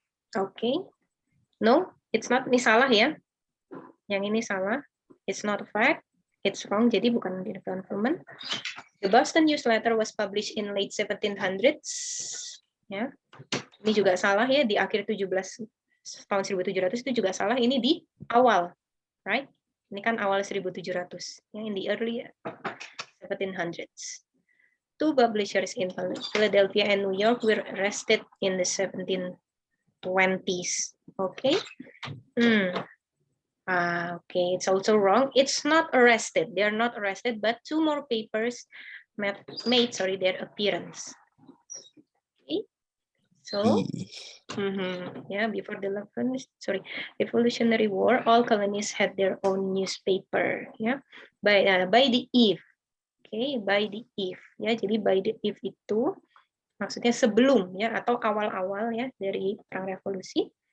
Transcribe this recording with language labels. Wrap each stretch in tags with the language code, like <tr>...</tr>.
<en>Okay. No, it's not.</en> <id>Ini salah ya. Yang ini salah.</id> <en>It's not a fact. It's wrong.</en> <id>Jadi bukan di government.</id> <en>The Boston newsletter was published in late 1700s.</en> <id>Ya. Ini juga salah ya, di akhir 17 tahun 1700 itu juga salah. Ini di awal,</id> <en>right?</en> <id>Ini kan awal 1700.</id> <en>Ya, in the early 1700s. Two publishers in Philadelphia and New York were arrested in the 1720s. Okay. Okay, it's also wrong. It's not arrested. They are not arrested, but two more papers made their appearance. Okay, so yeah, before the Revolutionary War, all colonies had their own newspaper. Yeah, by the eve. Okay, by the eve.</en> <id>Ya, jadi</id> <en>by the eve</en> <id>itu maksudnya sebelum ya atau awal-awal ya dari perang revolusi.</id>